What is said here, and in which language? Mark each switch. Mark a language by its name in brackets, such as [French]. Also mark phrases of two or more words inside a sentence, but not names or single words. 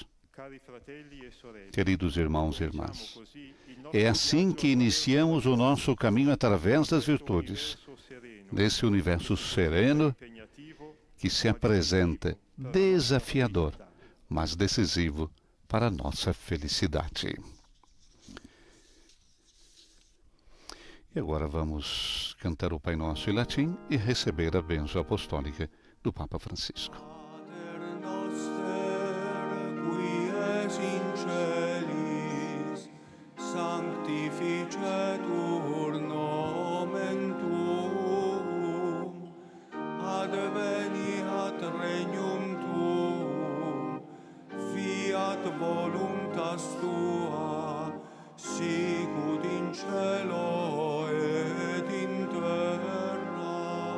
[Portuguese] Queridos irmãos e irmãs, é assim que iniciamos o nosso caminho através das virtudes, nesse universo sereno que se apresenta desafiador, mas decisivo para a nossa felicidade. E agora vamos cantar o Pai Nosso em latim e receber a bênção apostólica do Papa Francisco. [Latin] Pater noster, qui es in celis, sanctificetur nomen tuum, adveniat regnum tuum, fiat voluntas tua, sicut in cielo et in terra.